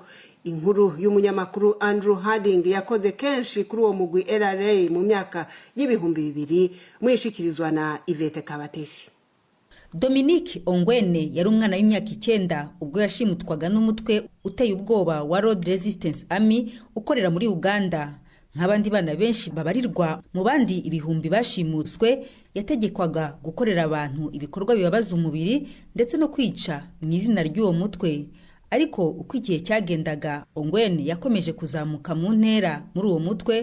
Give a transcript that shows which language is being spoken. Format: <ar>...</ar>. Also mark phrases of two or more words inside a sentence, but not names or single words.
<rn>Inkuru y'umunyamakuru Andrew Harding yakoze kenshi kuri uwo mugwi LRA mu myaka y'ibihumbi 2000 mwishikirizwa na Ivete Kabatesi.</rn> <rw>Dominic Ongwen yari umwana w'imyaka 9 ubwo yashimutwaga n'umutwe uteye ubwoba wa Road Resistance Army ukorera muri Uganda. Nk'abandi bana benshi babarirwa mu bandi ibihumbi bashimutswe, yategekwaga gukorera abantu ibikorwa bibabaza umubiri ndetse no kwica mu izina ry'uwo mutwe. Ariko uko igihe cyagendaga, Ongwen yakomeje kuzamuka mu ntera muri uwo mutwe.</rw>